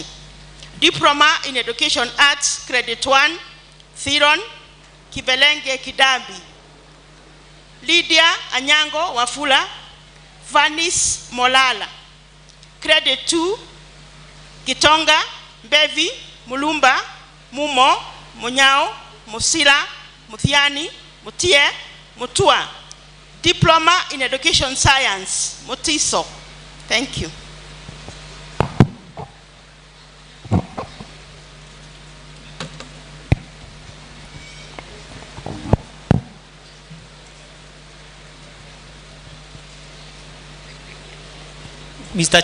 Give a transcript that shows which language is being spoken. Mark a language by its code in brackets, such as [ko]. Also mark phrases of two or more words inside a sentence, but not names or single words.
[en] Diploma in Education Arts, Credit 1, Thiron Kibelenge Kidambi. Lydia Anyango Wafula, Vanis Molala. Credit 2, Kitonga, Bevi, Mulumba, Mumo, Munyao, Musila, Muthiani, Mutie, Mutua. Diploma in Education Science, Mutiso. Thank you. Mr.